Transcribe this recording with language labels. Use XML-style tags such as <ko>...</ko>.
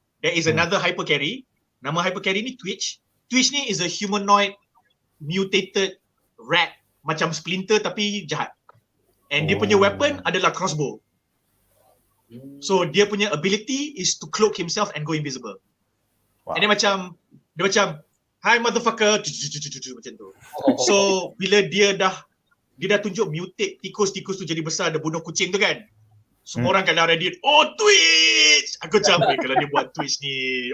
<en>There is another hyper carry. Nama hyper carry ni Twitch. Twitch ni is a humanoid mutated rat</en> <ms>macam Splinter tapi jahat. And dia punya weapon adalah crossbow.</ms> <en>So dia punya ability is to cloak himself and go invisible.</en> <ms>And dia macam</ms> <en>hi motherfucker</en> <ms>macam tu. So bila dia dah tunjuk mutate tikus tu jadi besar, dia bunuh kucing tu kan. Semua orang kat dalam Reddit, Twitch! Aku capek kalau dia buat Twitch ni.</ms>